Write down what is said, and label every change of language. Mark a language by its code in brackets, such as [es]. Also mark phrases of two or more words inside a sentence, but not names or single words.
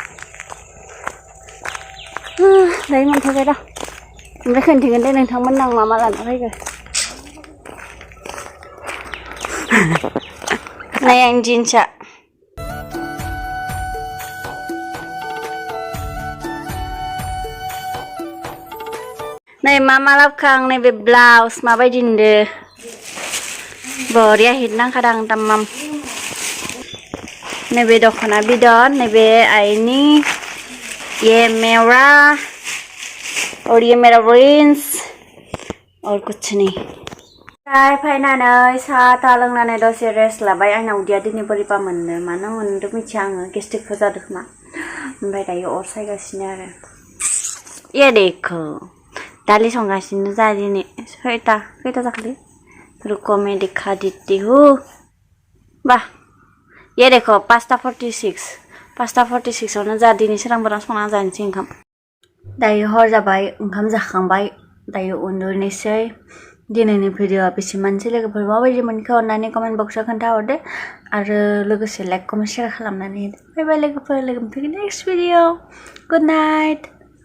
[brx] दायो मोनफैबाय र' ओमफ्राय खोन्थिगोन दे नोंथांमोन आं मा लाना फैगो नै आं जिन्सआ नै मा लाबोखो आं नैबे ब्लाउस माबायदि नुदो बरिया हिट नांखादों तामाम नैबे दख'ना बिदन नैबे आइनि [hi] ये मेरा और ये मेरा प्रिंस और कुछ नहीं [brx] फैनानै साहा लोंनानै दसे रेस्ट लाबाय आंना उदैया दिनै बोरैबा मोनदों मानो मोनदों मिथिया आङो गेस्ट्रिकफोर जादों खोमा ओमफ्राय दायो अर सायगासिनो आरो [hi] ये देखो [brx] दालि संगासिनो जा दिनै खैथा जाखोलै रुको [hi] मैं दिखा देती हूँ वाह ये देखो [brx] 5:46 आवनो जा दिनै सोरांबोरा संना जानोसै ओंखाम दायो हर जाबाय ओंखाम जाखांबाय दायो उन्दुनोसै दिनैनि भिडिअ'आ बेसेबांसै लोगोफोर माबायदि मोनखो अननानै कमेन्ट बक्सआव खोन्थाहरदो आरो लोगोसे [en] like comment share [brx] खालामनानै [en] bye bye [brx] लोगोफोर लोगो मोनफिनगोन [en] next video good night